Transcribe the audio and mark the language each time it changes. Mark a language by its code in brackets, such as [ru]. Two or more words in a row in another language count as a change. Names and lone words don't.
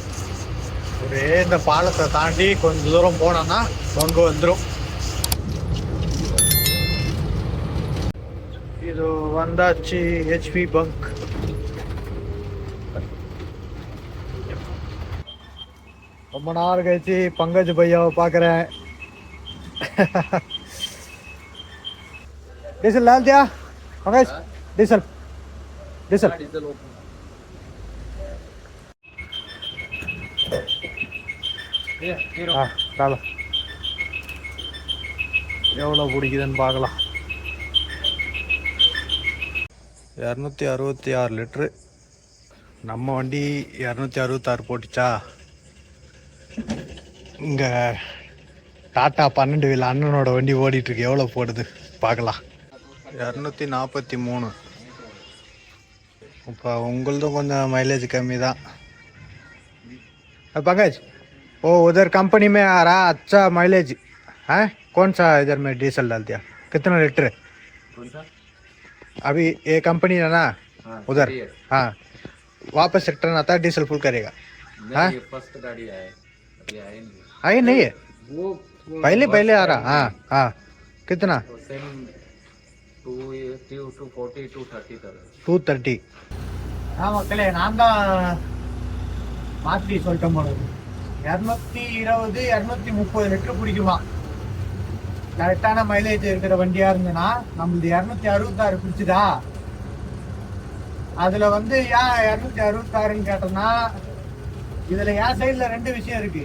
[ta] ஒரு இந்த பாலத்தை தாண்டி கொஞ்சம் தூரம் போனோம்னா பங்கு வந்துடும். இது வந்தாச்சு ஹெச்பி பங்க். ரொம்ப நாள் கழிச்சு பங்கஜ் பையாவை பார்க்குறேன். [hi] डीजल डाल दिया पंकज? डीजल डीजल हाँ डालो. [ta] எவ்வளோ பிடிக்குதுன்னு பார்க்கலாம். 266 லிட்ரு. நம்ம வண்டி 266 போட்டுச்சா. இங்கே டாட்டா 12 வீல் அண்ணனோட வண்டி ஓடிட்டுருக்கு. எவ்வளோ போடுது பார்க்கலாம். 243. இப்போ உங்களதும் கொஞ்சம் மைலேஜ் कमी தான். [hi] पंकज वो उधर कंपनी में आ रहा अच्छा माइलेज है. कौन सा इधर में डीजल डाल दिया? कितना लीटर? कौन सा? अभी ये कंपनी है ना उधर. हाँ वापस रिटर्न आता है डीजल फुल करेगा. हाँ फर्स्ट गाड़ी आए आई नहीं है वो पहले पहले आ रहा. हाँ हाँ कितना? 230. [ta] हाँ மக்களே நான் தான் மாற்றி சொல்லிட்டேன் போல. 220 230 லிட்டர் பிடிக்குமா. கரெக்டான மைலேஜ் இருக்கிற வண்டியா இருந்ததுன்னா நம்மளுது 266 பிடிச்சுதா. அதுல வந்து ஏன் 266ன்னு கேட்டோம்னா இதுல என் சைட்ல 2 விஷயம் இருக்கு.